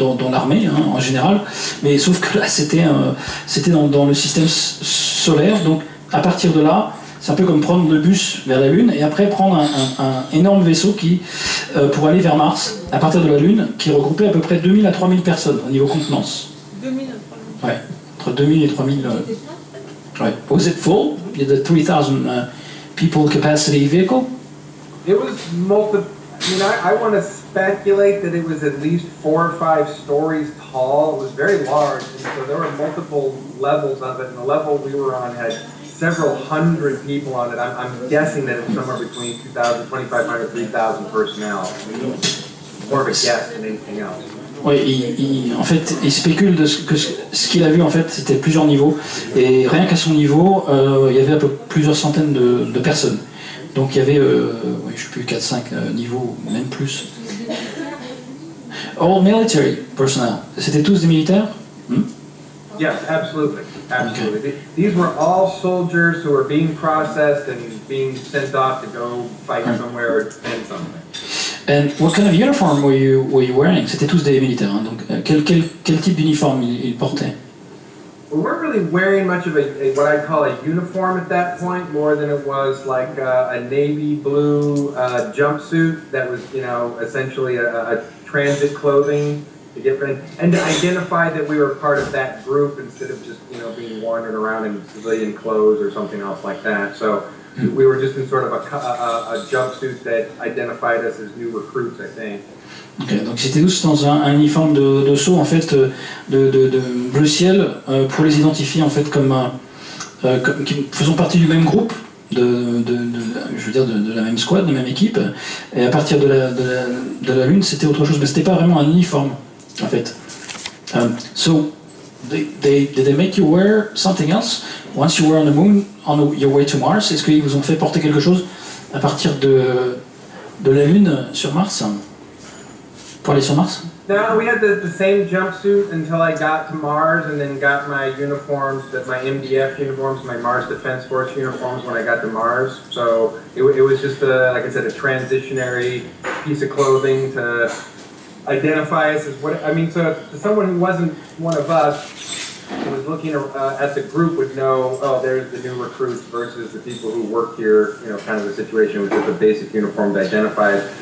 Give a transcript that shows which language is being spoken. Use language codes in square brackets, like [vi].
[fr] l'armée en général, mais sauf que là c'était dans le système solaire, donc à partir de là c'est un peu comme prendre le bus vers la Lune et après prendre un énorme vaisseau pour aller vers Mars à partir de la Lune, qui regroupait à peu près 2000 à 3000 personnes au niveau contenance. 2000 à 3000. Ouais, entre 2000 et 3000. [en] Right. Was it full? The 3,000 people capacity vehicle? It was multiple. I want to speculate that it was at least 4 or 5 stories tall. It was very large, and so there were multiple levels of it. And the level we were on had several hundred people on it. I'm guessing that it was somewhere between 2,000, 2,500, 3,000 personnel. More of a guess than anything else. [fr] Oui, en fait, il spécule que ce qu'il a vu, en fait, c'était plusieurs niveaux. Et rien qu'à son niveau, il y avait plusieurs centaines de personnes. Donc il y avait, je ne sais plus, 4-5 niveaux, même plus. [en] All military personnel. [fr] C'était tous des militaires? [en] Yes, absolutely. Okay. These were all soldiers who were being processed and being sent off to go fight somewhere or defend something. And what kind of uniform were you wearing? [fr] C'était tous des militaires, donc quel type d'uniforme ils portaient? [en] we weren't really wearing much of a what I'd call a uniform at that point, more than it was like a navy blue jumpsuit that was, you know, essentially a transit clothing to get ready, and to identify that we were part of that group instead of just, you know, being wandering around in civilian clothes or something else like that. So we were just in sort of a jumpsuit that identified us as new recruits, I think. [fr] Okay, donc c'était tous dans un uniforme de saut en fait de bleu ciel pour les identifier en fait comme qui faisant partie du même groupe je veux dire de la même squad, de la même équipe, et à partir de la lune c'était autre chose, mais c'était pas vraiment un uniforme en fait. [en] So did they make you wear something else once you were on the moon on your way to Mars? [fr] Est-ce qu'ils vous ont fait porter quelque chose à partir de la lune sur Mars? Pour aller sur Mars? [en] No, we had the same jumpsuit until I got to Mars, and then got my uniforms, my MDF uniforms, my Mars Defense Force uniforms when I got to Mars. So it was just, like I said, a transitionary piece of clothing to identify us as what, I mean, so to someone who wasn't one of us, who was looking at the group would know, oh, there's the new recruits versus the people who work here, you know, kind of the situation with just a basic uniform to identify it.